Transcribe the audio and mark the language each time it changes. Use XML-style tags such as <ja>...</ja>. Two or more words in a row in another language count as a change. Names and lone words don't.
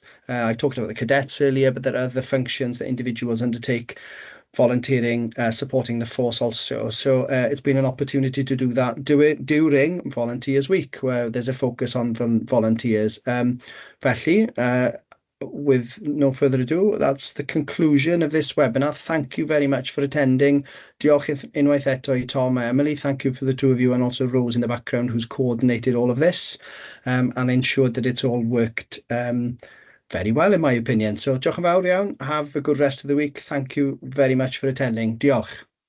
<en>I talked about the cadets earlier, but there are other functions that individuals undertake, volunteering, supporting the force also. So it's been an opportunity to do that, do it during Volunteers Week, where there's a focus on volunteers. Felly, with no further ado, that's the conclusion of this webinar. Thank you very much for attending.</en> <cy>Diolch unwaith eto I Tom and Emily.</cy> <en>Thank you for the two of you, and also Rose in the background, who's coordinated all of this and ensured that it's all worked very well, in my opinion.</en> <cy>So diolch yn fawr iawn.</cy> <en>Have a good rest of the week. Thank you very much for attending.</en> <cy>Diolch.</cy>